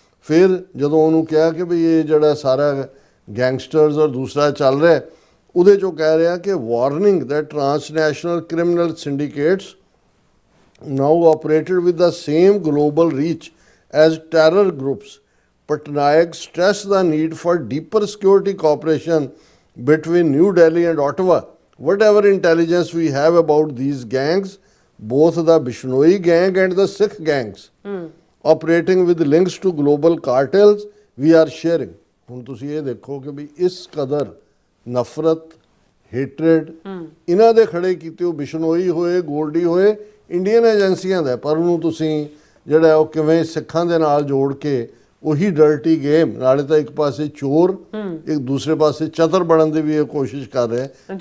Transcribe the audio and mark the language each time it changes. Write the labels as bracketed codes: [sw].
[pa] ਫਿਰ ਜਦੋਂ ਉਹਨੂੰ ਕਿਹਾ ਕਿ ਵੀ ਇਹ ਜਿਹੜਾ ਸਾਰਾ ਗੈਂਗਸਟਰਸ ਔਰ ਦੂਸਰਾ ਚੱਲ ਰਿਹਾ, ਉਹਦੇ 'ਚੋਂ ਕਹਿ ਰਿਹਾ ਕਿ [en] Warning that transnational criminal syndicates now operated with the same global reach as terror groups. Patnaik stressed the need for deeper security cooperation between New Delhi and Ottawa. Whatever intelligence we have about these gangs, both the Bishnoi gang and the Sikh gangs, operating with links to global cartels, we are sharing. [pa] ਹੁਣ ਤੁਸੀਂ ਇਹ ਦੇਖੋ ਕਿ ਵੀ ਇਸ ਕਦਰ ਨਫ਼ਰਤ, ਹੇਟਰੇਡ ਇਹਨਾਂ ਦੇ ਖੜੇ ਕੀਤੇ ਉਹ ਬਿਸ਼ਨੋਈ ਹੋਏ, ਗੋਲਡੀ ਹੋਏ, ਇੰਡੀਅਨ ਏਜੰਸੀਆਂ ਦਾ। ਪਰ ਉਹਨੂੰ ਤੁਸੀਂ ਜਿਹੜਾ ਉਹ ਕਿਵੇਂ ਸਿੱਖਾਂ ਦੇ ਨਾਲ ਜੋੜ ਕੇ ਉਹੀ ਡਰਟੀ ਗੇਮ, ਨਾਲੇ ਤਾਂ ਇੱਕ ਪਾਸੇ ਚੋਰ, ਇੱਕ ਦੂਸਰੇ ਪਾਸੇ ਚਤਰ ਬਣਨ ਦੀ ਵੀ ਇਹ ਕੋਸ਼ਿਸ਼ ਕਰ ਰਿਹਾ।